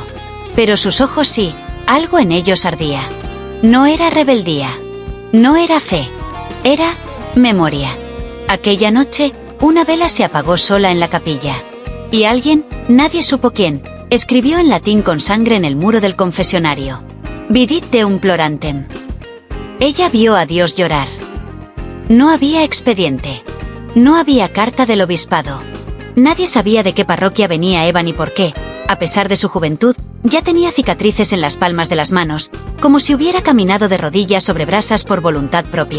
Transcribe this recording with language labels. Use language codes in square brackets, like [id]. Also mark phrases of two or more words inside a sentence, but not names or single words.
[es] Pero sus ojos sí, algo en ellos ardía. No era rebeldía. No era fe. Era memoria. Aquella noche, una vela se apagó sola en la capilla. Y alguien, nadie supo quién, escribió en latín con sangre en el muro del confesionario: [la] Vidit Deum plorantem. [es] Ella vio a Dios llorar. No había expediente. No había carta del obispado. Nadie sabía de qué parroquia venía Eva ni por qué. A pesar de su juventud, ya tenía cicatrices en las palmas de las manos, como si hubiera caminado de rodillas sobre brasas por voluntad propia.